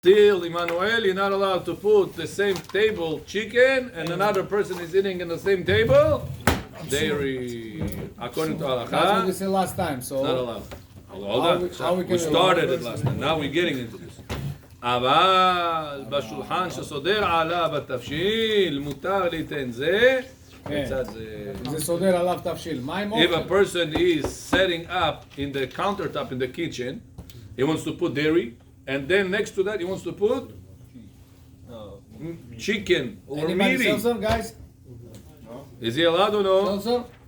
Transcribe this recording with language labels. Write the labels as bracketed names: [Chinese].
[English] Still, Emmanuel, you're not allowed to put the same table chicken and another person is eating in the same table. Dairy, according to halakha. That's what we said last time. So not allowed. Hold on. We started it last time. Now we're getting into this. [Hebrew] אבל בשולחן שסודר עליו התבשיל מותר ליתן זה בצד זה. זה סודר עליו תבשיל. [English] If a person is setting up in the countertop in the kitchen, he wants to put dairy, and then next to that he wants to put chicken or meat. Seltzer, guys? Is he allowed or no? Seltzer?